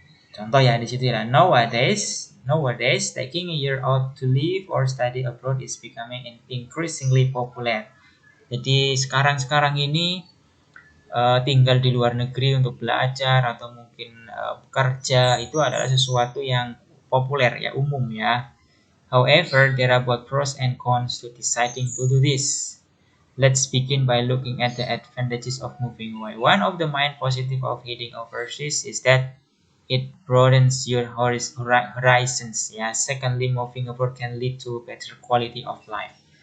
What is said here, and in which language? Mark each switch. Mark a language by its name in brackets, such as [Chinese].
[Indonesian] Contoh ya di situ ya, [English] nowadays taking a year out to live or study abroad is becoming increasingly popular. [Indonesian] Jadi sekarang ini tinggal di luar negeri untuk belajar atau mungkin bekerja itu adalah sesuatu yang populer ya, umum ya. [English] However, there are both pros and cons to deciding to do this. Let's begin by looking at the advantages of moving away. One of the main positive of heading overseas is that it broadens your horizons ya. Secondly, moving abroad can lead to better quality of life.